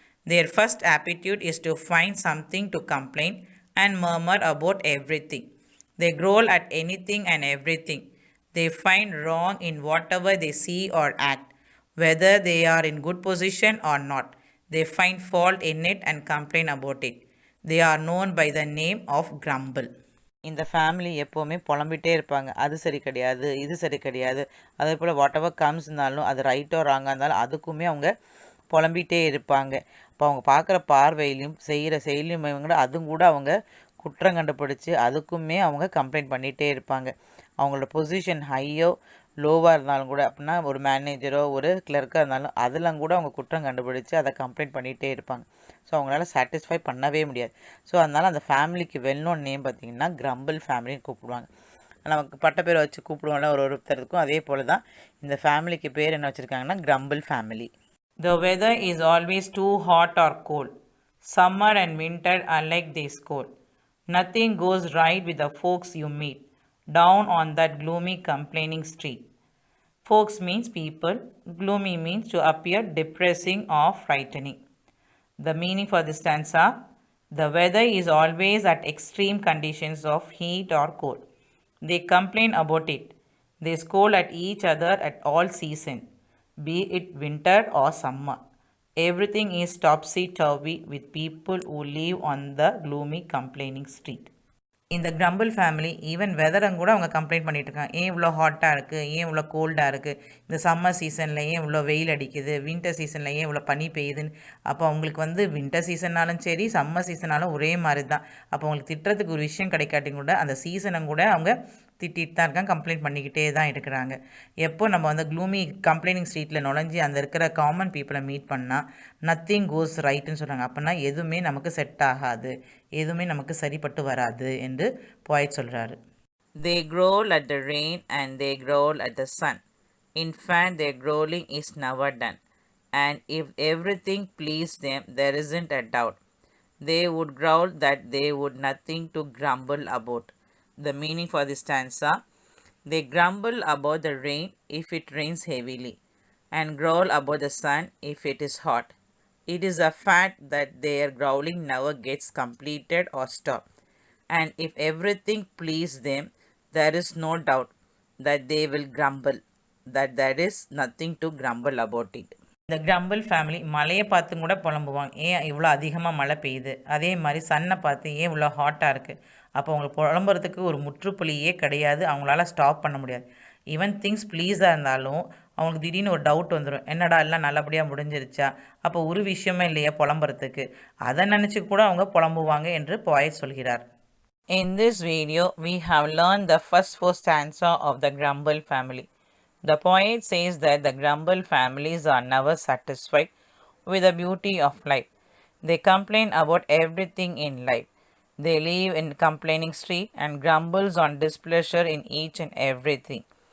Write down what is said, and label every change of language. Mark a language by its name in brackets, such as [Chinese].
[English] Their first aptitude is to find something to complain and murmur about everything. They growl at anything and everything. They find wrong in whatever they see or act, whether they are in good position or not. They find fault in it and complain about it. They are known by the name of Grumble. [Tamil] இந்த family எப்போவுமே புலம்பிகிட்டே இருப்பாங்க. அது சரி கிடையாது, இது சரி கிடையாது. அதே போல் [English] whatever comes [Tamil] இருந்தாலும் அது ரைட்டோ ராங்காக இருந்தாலும் அதுக்குமே அவங்க புலம்பிகிட்டே இருப்பாங்க. இப்போ அவங்க பார்க்குற பார்வையிலையும் செய்கிற செயலியும் கூட அதுவும் கூட அவங்க குற்றம் கண்டுபிடிச்சி அதுக்குமே அவங்க கம்ப்ளைண்ட் பண்ணிகிட்டே இருப்பாங்க. அவங்களோட பொசிஷன் ஹையோ லோவாக இருந்தாலும் கூட, அப்படின்னா ஒரு மேனேஜரோ ஒரு கிளர்க்காக இருந்தாலும் அதெல்லாம் கூட அவங்க குற்றம் கண்டுபிடிச்சி அதை கம்ப்ளைண்ட் பண்ணிகிட்டே இருப்பாங்க. ஸோ அவங்களால சாட்டிஸ்ஃபை பண்ணவே முடியாது. ஸோ அதனால் அந்த ஃபேமிலிக்கு வெல் நோன் நேம் பார்த்திங்கன்னா கிரம்பிள் ஃபேமிலின்னு கூப்பிடுவாங்க. நமக்கு பட்டப்பேரை வச்சு கூப்பிடுவோம்ல ஒருத்தருக்கும், அதே போல் தான் இந்த ஃபேமிலிக்கு பேர் என்ன வச்சுருக்காங்கன்னா crumble family. [English] The weather is always too hot or cold. Summer and winter alike they scold. Nothing goes right with the folks you meet down on that gloomy complaining street. Folks means people, gloomy means to appear depressing or frightening. The meaning for this stanza: the weather is always at extreme conditions of heat or cold. They complain about it. They scold at each other at all season, be it winter or summer. Everything is topsy-turvy with people who live on the gloomy complaining street. [Tamil] இந்த crumble family even வெதரும் கூட அவங்க complaint பண்ணிகிட்டு இருக்காங்க. ஏன் இவ்வளோ ஹாட்டாக இருக்குது, ஏன் இவ்வளோ கோல்டாக இருக்குது, இந்த சம்மர் சீசனில் ஏன் இவ்வளோ வெயில் அடிக்குது, வின்டர் சீசனில் ஏன் இவ்வளோ பனி பெய்யுதுன்னு. அப்போ அவங்களுக்கு வின்டர் சீசன்னாலும் சரி சம்மர் சீசனாலும் ஒரே மாதிரி தான். அப்போ அவங்களுக்கு திட்டுறதுக்கு ஒரு விஷயம் கிடைக்காட்டி கூட அந்த சீசனை கூட அவங்க திட்டிகிட்டு தான் இருக்காங்க, கம்ப்ளைண்ட் பண்ணிக்கிட்டே தான் இருக்கிறாங்க. எப்போ நம்ம க்ளூமி கம்ப்ளைனிங் ஸ்ட்ரீட்டில் நுழைஞ்சி அந்த இருக்கிற காமன் பீப்புளை மீட் பண்ணால் [English] nothing goes ரைட்டுன்னு [Tamil] சொல்கிறாங்க. அப்படின்னா எதுவுமே நமக்கு செட் ஆகாது, எதுவுமே நமக்கு சரிப்பட்டு வராது என்று போய்ட் சொல்கிறாரு. [English] They growl at the rain and they growl at the sun. In fact, their growling is never done. And if everything pleased them, there isn't a doubt. They would growl that they would nothing to grumble about. The meaning for this stanza: they grumble about the rain if it rains heavily, and growl about the sun if it is hot. It is a fact that their growling never gets completed or stopped, and if everything pleases them, there is no doubt that they will grumble, that there is nothing to grumble about it. [Tamil] இந்த crumble family மழையை பார்த்து கூட புலம்புவாங்க, ஏன் இவ்வளோ அதிகமாக மழை பெய்யுது. அதே மாதிரி சன்னை பார்த்து ஏன் இவ்வளோ ஹாட்டாக இருக்குது. அப்போ அவங்களுக்கு புலம்புறதுக்கு ஒரு முற்றுப்புள்ளியே கிடையாது, அவங்களால ஸ்டாப் பண்ண முடியாது. ஈவன் திங்ஸ் ப்ளீஸாக இருந்தாலும் அவங்களுக்கு திடீர்னு ஒரு டவுட் வந்துடும், என்னடா எல்லாம் நல்லபடியாக முடிஞ்சிருச்சா, அப்போ ஒரு விஷயமே இல்லையா புலம்புறதுக்கு, அதை நினச்சி கூட அவங்க புலம்புவாங்க என்று போயட் சொல்கிறார். [English] In this video, we have learned the first 4 stanza of the Grumble family. The poet says that the Grumble families are never satisfied with the beauty of life. They complain about everything in life. They live in complaining street and grumbles on displeasure in each and everything.